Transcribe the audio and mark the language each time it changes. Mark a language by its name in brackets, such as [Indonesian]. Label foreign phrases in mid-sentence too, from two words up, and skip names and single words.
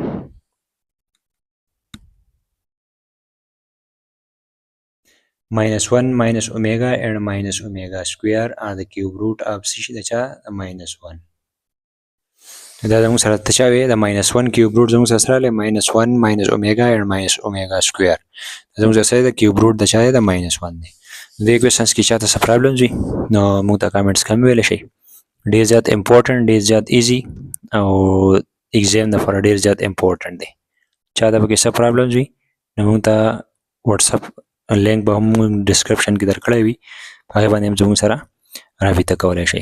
[English] -1 minus omega and minus omega square are the cube root of -1. [Pashto] دا زموږ سره تشاوي د -1 [English] cube root [Pashto] زموږ سره راغلی [English] -1 minus omega and minus omega square [Pashto] دا زموږ سره د [English] cube root [Pashto] د چا دی د -1 دی. دې کوېسچنس کې چاته څه پرابلمز وي نو موږ ته کامنټس کې هم ویلی شئ. ډېر زیات امپورټنټ ډېر زیات ایزي او ایگزام دپاره ډېر زیات امپورټنټ دی. چاته پکې څه پرابلمز وي نو موږ ته واتساپ لینک به هم ډسکرپشن کې درکړی وي په هغې باندې هم زموږ سره رابطه کولی شئ.